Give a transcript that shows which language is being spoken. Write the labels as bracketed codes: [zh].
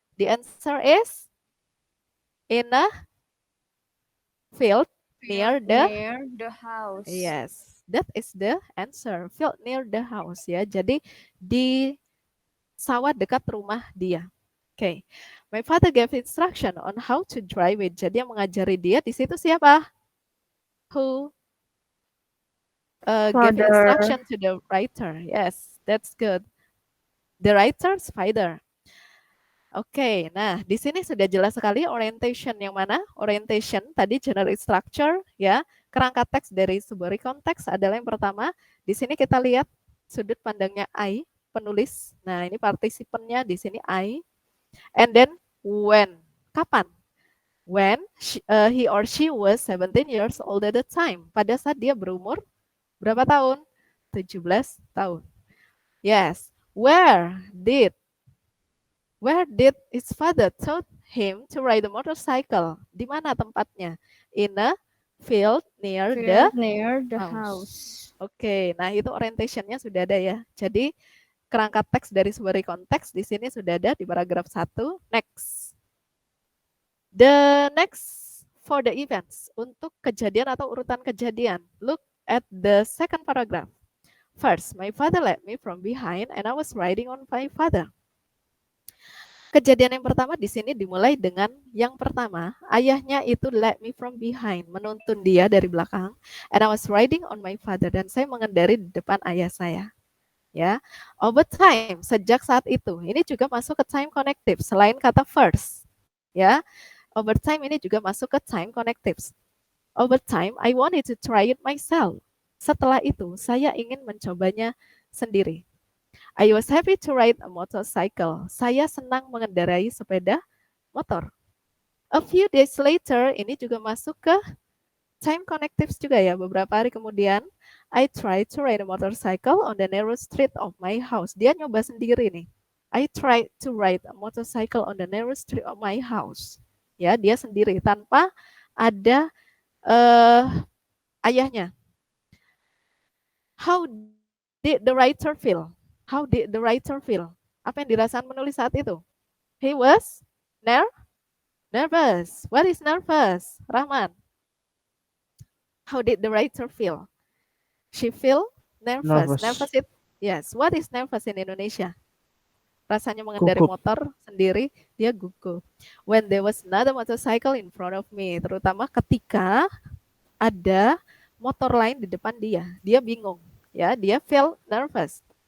[en] The answer is in a field near the house. yes, that is the answer. Field near the house, ya. [id] Jadi di sawah dekat rumah dia. Okay. [en] My father gave instruction on how to drive it. [id] Jadi yang mengajari dia di situ siapa? [en] Who gave Father. instruction to the writer? Yes, that's good. The writer's father. [id] Oke, nah di sini sudah jelas sekali orientation yang mana? Orientation tadi generic structure, ya. Kerangka teks dari sebuah konteks adalah yang pertama. Di sini kita lihat sudut pandangnya I, penulis. Nah, ini partisipannya di sini I. [en] And then when, [id] kapan? [en] When he or she was 17 years old at the time. [id] Pada saat dia berumur berapa tahun? 17 tahun. Yes. [en] Where did his father taught him to ride a motorcycle? [id] Di mana tempatnya? [en] In a field near the house. [id] Oke, nah itu orientationnya sudah ada ya. Jadi kerangka teks dari sebuah konteks di sini sudah ada di paragraf 1. Next. [en] The next for the events. [id] Untuk kejadian atau urutan kejadian. [en] Look at the second paragraph. First, my father led me from behind and I was riding on my father. [id] Kejadian yang pertama di sini dimulai dengan yang pertama, ayahnya itu [en] led me from behind, [id] menuntun dia dari belakang, [en] and I was riding on my father, [id] dan saya mengendari di depan ayah saya. Ya, over time, sejak saat itu, ini juga masuk ke time connective selain kata first. Ya, over time ini juga masuk ke time connectives. [en] Over time, I wanted to try it myself. [id] Setelah itu, saya ingin mencobanya sendiri. [en] I was happy to ride a motorcycle. [id] Saya senang mengendarai sepeda motor. [en] A few days later, [id] ini juga masuk ke time connectives juga ya. Beberapa hari kemudian, [en] I tried to ride a motorcycle on the narrow street of my house. [id] Dia nyoba sendiri nih. [en] I tried to ride a motorcycle on the narrow street of my house. [id] Ya, dia sendiri tanpa ada ayahnya. [en] How did the writer feel? How did the writer feel? [id] Apa yang dirasakan penulis saat itu? [en] He was nervous. What is nervous? Rahman. How did the writer feel? She feel nervous. Nervous. Nervous it. Yes. What is nervous in Indonesia? [id] Rasanya mengendari Gugup. motor sendiri, dia gugup. [en] When there was another motorcycle in front of me, [id] terutama ketika ada motor lain di depan dia bingung, ya, dia [en] feel nervous.